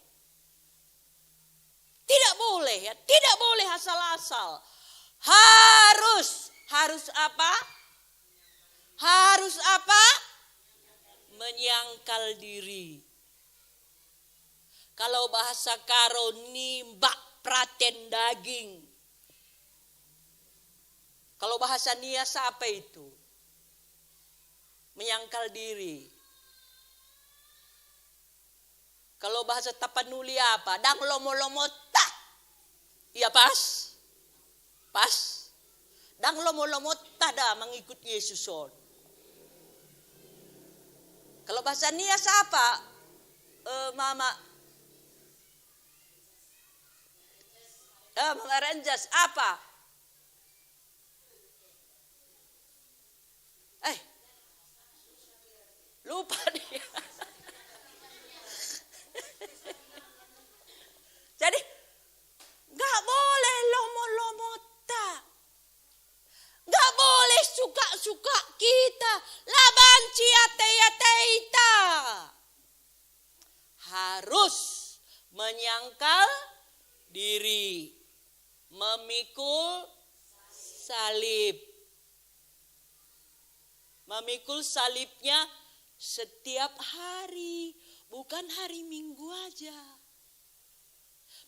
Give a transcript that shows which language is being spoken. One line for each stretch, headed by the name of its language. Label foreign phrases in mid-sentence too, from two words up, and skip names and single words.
Indonesian: Tidak boleh ya, tidak boleh asal-asal. Harus apa? Harus apa? Menyangkal diri. Kalau bahasa karo
Batak Karo: nimbak praten daging.
Indonesian: Kalau bahasa Nias apa itu? Menyangkal diri. Kalau bahasa Tapanuli apa?
Batak Toba: Dang lomo-lomo tak.
Indonesian: Iya pas?
Batak Toba: Pas? Dang lomo-lomo tak dah
Indonesian: mengikut Yesus. Kalau bahasa Nias apa? Mama. Mama Renjas apa? Lupa dia. Jadi gak boleh lomo-lomota. Gak boleh suka-suka kita.
Batak Karo: Labanci ate-ateita.
Indonesian: Harus menyangkal diri. Memikul salib. Memikul salibnya setiap hari, bukan hari Minggu aja.